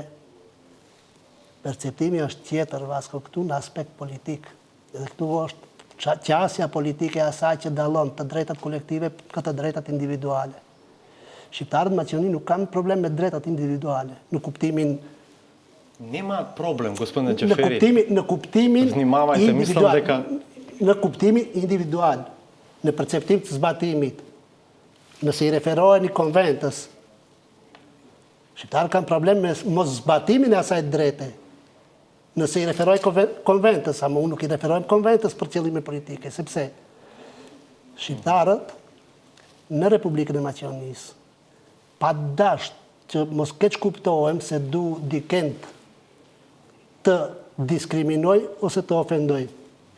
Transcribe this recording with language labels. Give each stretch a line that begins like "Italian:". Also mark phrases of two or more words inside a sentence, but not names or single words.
Albanian: Perceptimi është tjetër, Vasko, këtu në aspekt politik. Dhe këtu është qasja politike asaj që dallon të drejtat kolektive ka të drejtat individuale. Shqiptarët Maqedoni nuk kanë problem me drejtat individuale, në kuptimin
Macedonian: Нема проблем, господине Джафери.
Albanian: në kuptimin
Macedonian: Внимавајте, мислам дека
Albanian: në kuptimin individual, në perceptim të zbatimit, nëse i referoheni konventës, shqiptarët kanë problem me mos zbatimin e asaj drejte. Nëse i referoj konventës, ama unë nuk i referojmë konventës për qëllime politike, sepse shqiptarët në Republikën e Maqedonisë, pa dasht që mos keq kuptohem se du dikend të diskriminoj ose të ofendoj.